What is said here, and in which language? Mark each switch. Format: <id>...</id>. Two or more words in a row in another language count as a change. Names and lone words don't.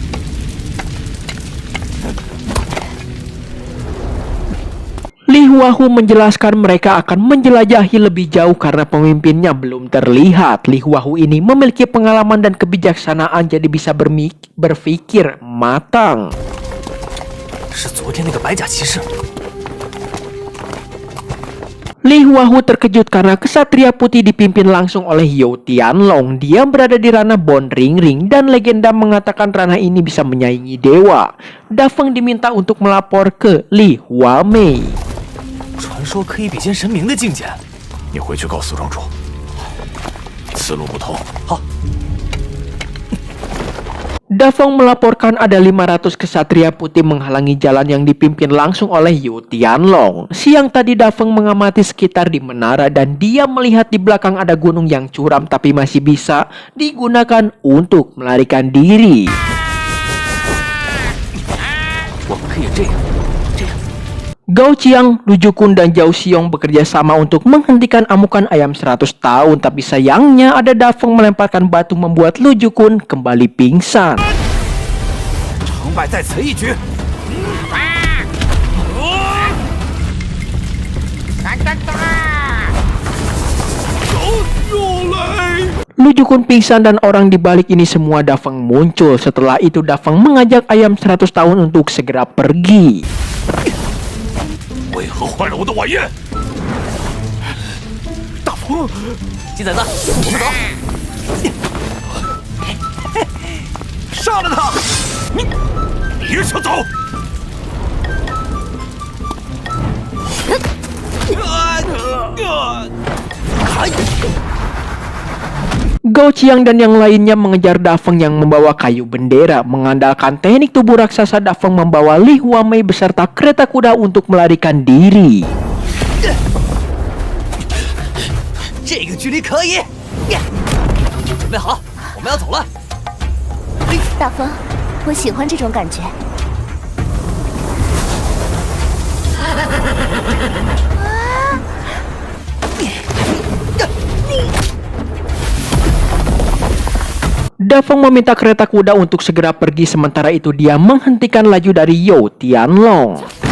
<id>Li Huahu menjelaskan mereka akan menjelajahi lebih jauh karena pemimpinnya belum terlihat. Li Huahu ini memiliki pengalaman dan kebijaksanaan, jadi bisa berpikir matang.</id> <zh>是昨天那个白甲骑士。</zh> <id>Li Huahu terkejut karena Ksatria Putih dipimpin langsung oleh You Tianlong. Dia berada di ranah Bon Ring Ring dan legenda mengatakan ranah ini bisa menyaingi dewa. Dafeng diminta untuk melapor ke Li Huamei.</id> <zh>传说可以比肩神明的境界。你回去告诉庄主，此路不通。好。</zh> <id>Dafeng melaporkan ada 500 Ksatria Putih menghalangi jalan yang dipimpin langsung oleh You Tianlong. Siang tadi Dafeng mengamati sekitar di menara dan dia melihat di belakang ada gunung yang curam tapi masih bisa digunakan untuk melarikan diri.</id> <zh>我们可以这样，这样。</zh> <id>Gao Qiang, Lu Jukun, dan Zhao Xiong bekerja sama untuk menghentikan amukan ayam 100 tahun. Tapi sayangnya ada Dafeng melemparkan batu membuat Lu Jukun kembali pingsan.</id> <zh>成败在此一举。</zh> <id>Lu Jukun pingsan dan orang di balik ini semua Dafeng muncul. Setelah itu Dafeng mengajak ayam 100 tahun untuk segera pergi.</id> <zh>为何坏了我的晚宴？大风，鸡崽子，我们走！杀了他！你别想走！</zh> <id>Gao Qiang dan yang lainnya mengejar Dafeng yang membawa kayu bendera. Mengandalkan teknik tubuh raksasa, Dafeng membawa Li Huamei beserta kereta kuda untuk melarikan diri.</id> <zh>这个距离可以。准备好，我们要走了。大风，我喜欢这种感觉。</zh> <id>Dafeng meminta kereta kuda untuk segera pergi, sementara itu dia menghentikan laju dari You Tianlong.</id>